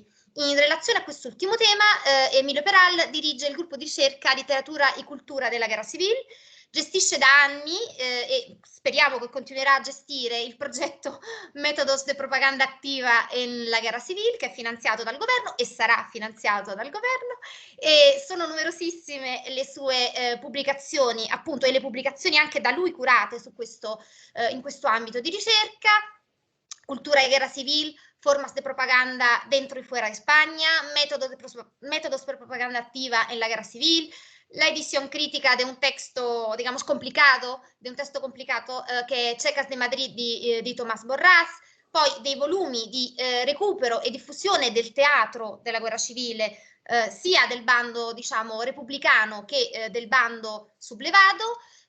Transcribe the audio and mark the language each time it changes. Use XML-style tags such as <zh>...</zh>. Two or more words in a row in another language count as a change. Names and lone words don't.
<it>In relazione a quest'ultimo tema, Emilio Peral dirige il gruppo di ricerca Literatura e Cultura della Guerra Civile, gestisce da anni e speriamo che continuerà a gestire il progetto Métodos de Propaganda Activa en la Guerra Civile, che è finanziato dal governo e sarà finanziato dal governo, e sono numerosissime le sue pubblicazioni, appunto, e le pubblicazioni anche da lui curate su questo, in questo ambito di ricerca.</it> <es>Cultura y Guerra Civil, formas de propaganda dentro y fuera de España, métodos de propaganda activa en la guerra civil, la edición crítica de un texto, digamos,</es> <it>complicato, che è Checas de Madrid di Tomás Borràs, poi dei volumi di recupero e diffusione del teatro della guerra civile, sia del bando, diciamo, repubblicano che del bando sublevado,</it>